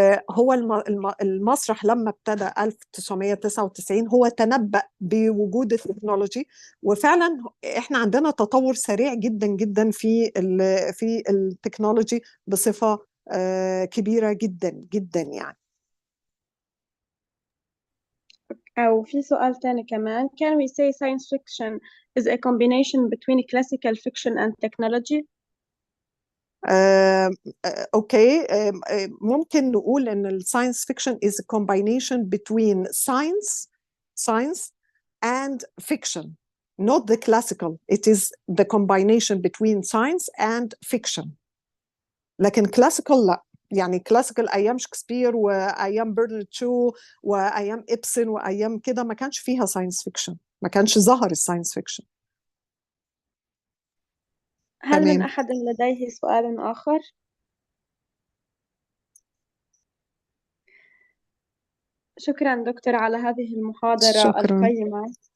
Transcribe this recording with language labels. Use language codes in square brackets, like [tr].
[ar] هو المسرح لما ابتدى 1999 هو تنبأ بوجود التكنولوجي، وفعلا احنا عندنا تطور سريع جدا جدا في التكنولوجي بصفة كبيرة جدا جدا يعني. أو في سؤال تاني كمان، [en] can we say science fiction is a combination between classical fiction and technology؟ [ar] اوكي، ممكن نقول ان الساينس فيكشن [en] is a combination between science and fiction, not the classical. It is the combination between science and fiction. [ar] لكن classical لا، يعني classical ايام شكسبير وايام برنارد شو وايام إبسن وايام كده ما كانش فيها ساينس فيكشن، ما كانش ظهر الساينس فيكشن. هل من أحد لديه سؤال آخر؟ شكرا دكتور على هذه المحاضرة القيمة.